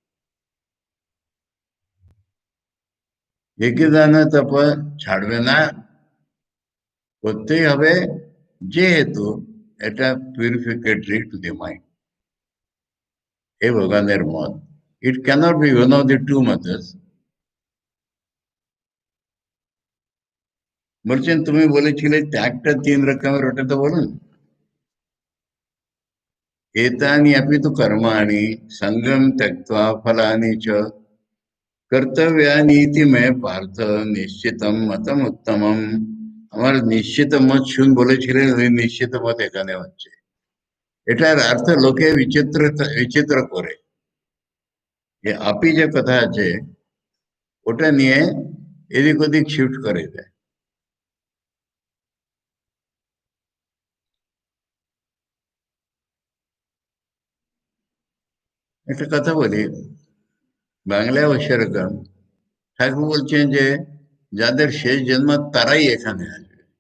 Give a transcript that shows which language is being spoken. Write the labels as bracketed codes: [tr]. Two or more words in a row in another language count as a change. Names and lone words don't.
[bn] যজ্ঞদান তপ ছাড়বে না, করতেই হবে, যেহেতু এটা [en] purificatory to the mind. [bn] এই ভগবানের মত। [en] it cannot be one of the two methods. [bn] বলছেন তুমি বলেছিলে ত্যাগটা 3 রকমের, ওটা তো বলুন। [sa] एतानि अपि तु कर्माणि संगम त्यक्त्वा फलानि च कर्तव्यानीति मैं पार्थ निश्चितम मतम उत्तमम। [bn] আমার নিশ্চিত মত শুন বলেছিলেন, ওই নিশ্চিত মত এখানে হচ্ছে। এটার অর্থ লোকে বিচিত্র করে, যে আপি যে কথা আছে ওটা নিয়ে এদিক ওদিক শিফট করে দেয়। একটা কথা বলি, বাংলায় সেরকম ঠাকুর বলছেন যে যাদের শেষ জন্ম তারাই এখানে আসবে।